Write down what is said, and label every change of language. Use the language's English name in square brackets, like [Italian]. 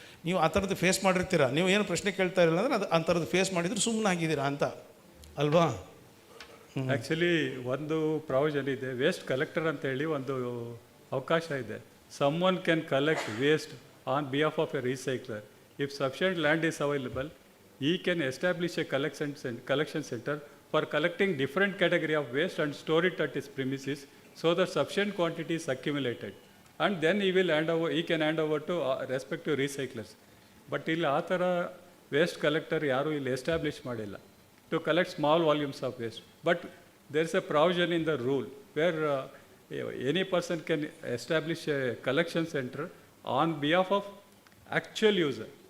[Kannada] ನೀವು ಆ ಥರದ್ದು ಫೇಸ್ ಮಾಡಿರ್ತೀರ. ನೀವು ಏನು ಪ್ರಶ್ನೆ ಕೇಳ್ತಾ ಇರಲಿಲ್ಲ ಅಂದರೆ ಅದು ಅಂಥರದ್ದು ಫೇಸ್ ಮಾಡಿದ್ರು ಸುಮ್ಮನೆ ಆಗಿದ್ದೀರಾ ಅಂತ ಅಲ್ವಾ? ಆ್ಯಕ್ಚುಲಿ ಒಂದು ಪ್ರಾವಿಷನ್ ಇದೆ, ವೇಸ್ಟ್ ಕಲೆಕ್ಟರ್ ಅಂತ ಹೇಳಿ ಒಂದು ಅವಕಾಶ ಇದೆ. [English] Someone can collect waste on behalf of a recycler. If sufficient land is available, he can establish a collection center for collecting different category of waste and store it at his premises so that sufficient quantity is accumulated, and then he can hand over to respective recyclers. [Kannada] But ಇಲ್ಲಿ ಆ ಥರ waste collector ಯಾರೂ ಇಲ್ಲಿ establish ಮಾಡಿಲ್ಲ [English] to collect small volumes of waste. But there is a provision in the rule where any person can establish a collection center on behalf of actual user.